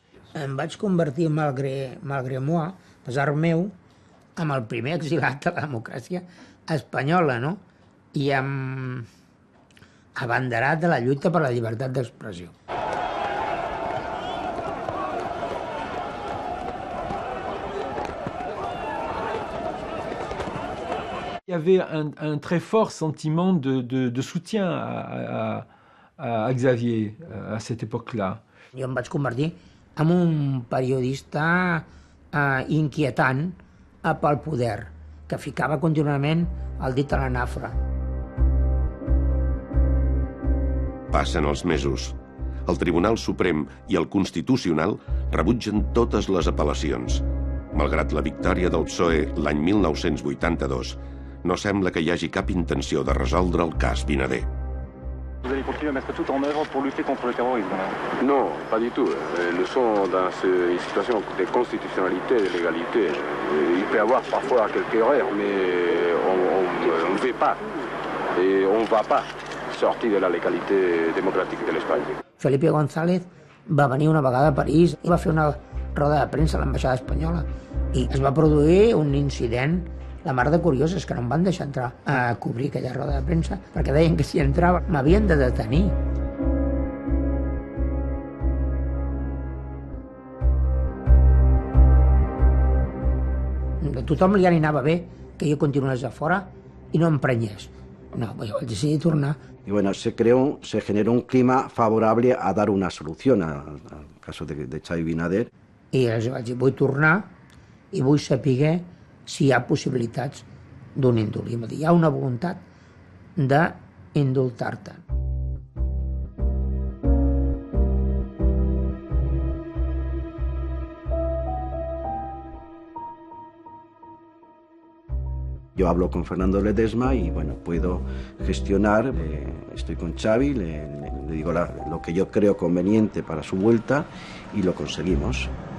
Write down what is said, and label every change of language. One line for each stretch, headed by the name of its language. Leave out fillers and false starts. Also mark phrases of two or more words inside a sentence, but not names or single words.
Catalan: Em vaig convertir,
French: malgré moi,
Catalan: pesar meu, en el primer exilat de la democràcia espanyola, no? I abanderat de la lluita per la llibertat d'expressió.
French: Il y avait un très fort sentiment de soutien à Xavier à cette époque-là.
Catalan: Jo em vaig convertir en un periodista inquietant pel poder, que ficava contínuament el dit a la nafra. Passen els mesos. El Tribunal Suprem i el Constitucional rebutgen totes les apel·lacions. Malgrat la victòria del PSOE l'any 1982, no sembla que hi hagi cap intenció de resoldre el cas Vinader.
French: Vous allez continuer à mettre tout en œuvre pour lutter contre le terrorisme? Non, pas du tout. Nous sommes dans une situation de constitutionnalité et de légalité. Il peut y avoir parfois quelques erreurs, mais on ne fait pas Et on ne va pas sortir de la légalité démocratique de l'Espagne.
Catalan: Felipe González va venir una vegada a París i va fer una roda de premsa a l'ambaixada espanyola i es va produir un incident, la mar de curiós, és que no em van deixar entrar a cobrir aquella roda de premsa perquè deien que si entrava m'havien de detenir. A tothom li anava bé que jo continués a fora i no emprenyés. No, jo vaig decidir tornar.
Spanish: Y bueno, se generó un clima favorable a dar una solución al caso de Xavi Vinader.
Catalan: I els vaig dir, vull tornar i vull saber si hi ha possibilitats d'un indult. I em va dir, hi ha una voluntat d'indultar-te.
Spanish: Yo hablo con Fernando Ledesma y bueno, puedo gestionar, estoy con Xavi, le digo lo que yo creo conveniente para su vuelta y lo conseguimos.